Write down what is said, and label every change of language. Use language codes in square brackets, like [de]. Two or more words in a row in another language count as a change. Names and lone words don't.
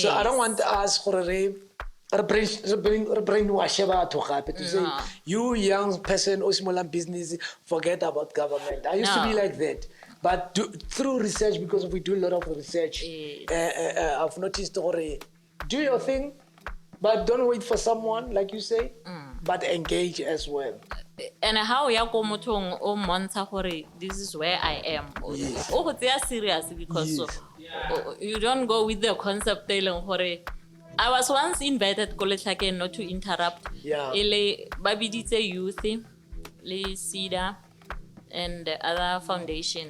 [en] So I don't want us brainwash to say you young person or small business forget about government. I used to be like that, but through research, because we do a lot of research, I've noticed do your thing, but don't wait for someone like you say, but engage as well. And how [tn] ya go mothong o montsha gore [en] this is where I am. Yes. Oh, they are serious because you don't go with the concept telling gore. I was once invited Koletlake, not to interrupt. Yeah. Babidite Youth, Le Sida, and the other foundation.